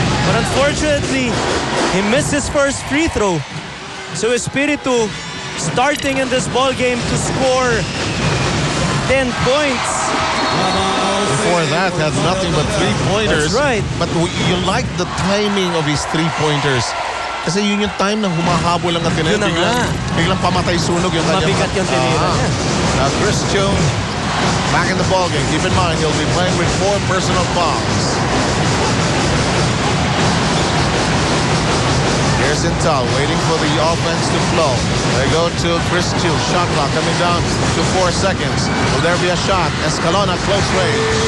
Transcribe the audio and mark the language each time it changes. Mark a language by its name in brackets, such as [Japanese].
[English] But unfortunately, he missed his first free throw. So Espiritu starting in this ball game to score 10 points. Before that, had nothing but three-pointers. That's right. But you like the timing of his three-pointers. [Filipino] Kasi yun yung time na humahabol ang Ateneo. Yun na nga. Biglang pamatay sunog yung kanyang... Mabigat yung tinira niya. [English] Now Chris Jones back in the ballgame. Keep in mind, he'll be playing with 4 personal fouls. Here's Intal waiting for the offense to flow. They go to Chris Chiu. Shot clock coming down to 4 seconds. Will there be a shot? Escalona close range.